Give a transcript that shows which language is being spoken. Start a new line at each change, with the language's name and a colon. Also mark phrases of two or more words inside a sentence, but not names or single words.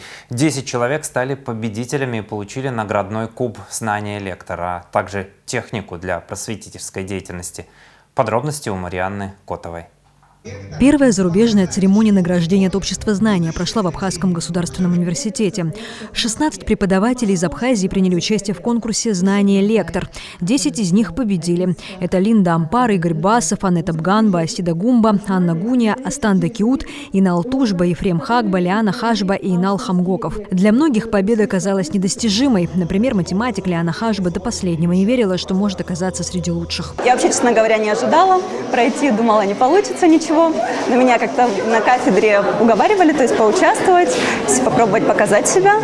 Russian: 10 человек стали победителями и получили наградной куб «Знание Лектор», а также технику для просветительской деятельности. Подробности у Марианны Котовой. Первая зарубежная церемония награждения от Общества знания прошла в Абхазском государственном университете. 16 преподавателей из Абхазии приняли участие в конкурсе «Знание Лектор». 10 из них победили. Это Линда Ампар, Игорь Басов, Аннета Бганба, Асида Гумба, Анна Гуния, Астан Дакиут, Ина Алтушба, Ефрем Хагба, Лиана Хашба и Инал Хамгоков. Для многих победа оказалась недостижимой. Например, математик Лиана Хашба до последнего не верила, что может оказаться среди лучших. Я вообще, честно говоря, не ожидала пройти, думала, не получится ничего. Но меня как-то на кафедре уговаривали, то есть поучаствовать, попробовать показать себя.